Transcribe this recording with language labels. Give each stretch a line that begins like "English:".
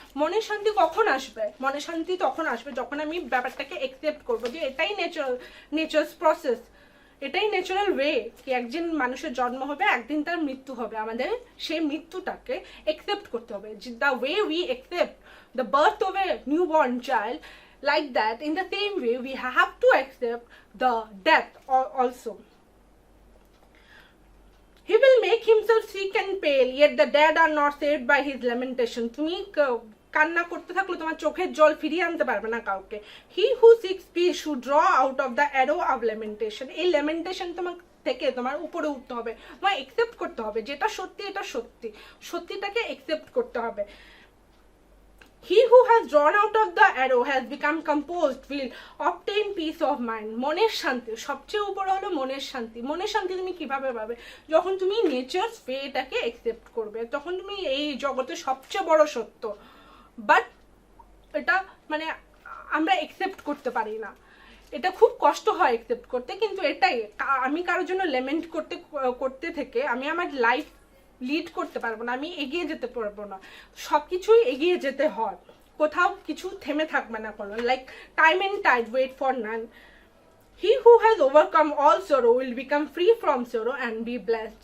Bangla: মনের শান্তি কখন আসবে? মনের শান্তি তখন আসবে যখন আমি ব্যাপারটাকে একসেপ্ট করবো যে এটাই নেচার্স প্রসেস, এটাই ন্যাচারাল ওয়ে, কি একদিন মানুষের জন্ম হবে, একদিন তার মৃত্যু হবে, আমাদের সেই মৃত্যুটাকে একসেপ্ট করতে হবে।
English: The way we accept the birth of a new born child, like that in the same way we have to accept the death also. He will make himself sick and pale, yet the dead are not saved by his lamentation.
Bangla: তুমি কান্না করতে থাকলে তোমার চোখের জল ফিরিয়ে আনতে পারবে না কাউকে।
English: He who seeks peace should draw out of the arrow of lamentation.
Bangla: এই লেমেন্টেশন তোমার থেকে তোমার উপরে উঠতে হবে, তোমার একসেপ্ট করতে হবে যেটা সত্যি, এটা সত্যি, সত্যিটাকে একসেপ্ট করতে হবে।
English: He who has drawn out of the arrow has become composed will obtain peace of mind.
Bangla: মনের শান্তি, সবচেয়ে উপরে হলো মনের শান্তি। মনের শান্তি তুমি কিভাবে পাবে? যখন তুমি নেচার ফেটাকে একসেপ্ট করবে, তখন তুমি এই জগতের সবচেয়ে বড় সত্য, বাট এটা মানে আমরা একসেপ্ট করতে পারি না, এটা খুব কষ্ট হয় একসেপ্ট করতে। কিন্তু এটাই, আমি কারোর জন্য লেমেন্ট করতে থেকে আমি আমার লাইফ লিড করতে পারবো না, আমি এগিয়ে যেতে পারবো না। সব কিছুই এগিয়ে যেতে হয়, কোথাও কিছু থেমে থাকবে না কোনো,
English: Like time and tide wait for none. He who has overcome all sorrow will become free from sorrow and be blessed.